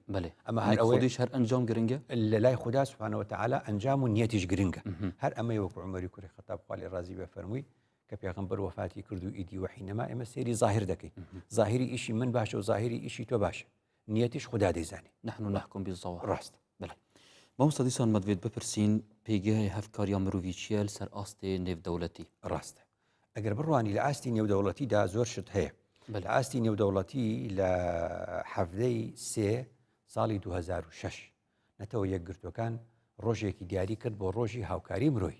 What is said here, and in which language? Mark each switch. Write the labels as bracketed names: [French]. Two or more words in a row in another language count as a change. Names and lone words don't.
[Central Kurdish] ئەمە هەرەوەیش هەر ئەنجام گرنگە لە لای خوددا [Arabic] سوبحانە وتەعالا، [Central Kurdish] ئەنجام و نیەتیش گرنگە. هەر ئەمەی وەکو عومەری کوڕی خەتاب خوا لێ ڕازی بێ فەرمووی کە پێغەمبەر وەفاتی کرد و ئیدی وەحی نەما، ئێمە سێری ظاهر دەکەین. ظاهری ئیشی من باشە و ظاهری ئیشی تۆ باشە، نیەتیش خوددا دەیزانێت. [Arabic] نحن نحكم بالظواهر. [Central Kurdish] ڕاست. مامۆستا دیسان مەدوێت بپرسین پێگەی هەفکاریان مرۆڤی چیە لەسەر ئاستێ نێودەوڵەتی؟ ڕاستە. ئەگەر بڕوانی لە ئاستی نێودەوڵەتیدا زۆر شت هەیە. لە ئاستی نێودەوڵەتی لە حەڤدەی 3 ساڵی 2006 نەتەوە یەکگرتوەکان ڕۆژێکی دیاری کرد بۆ ڕۆژی هاوکاری مرۆی.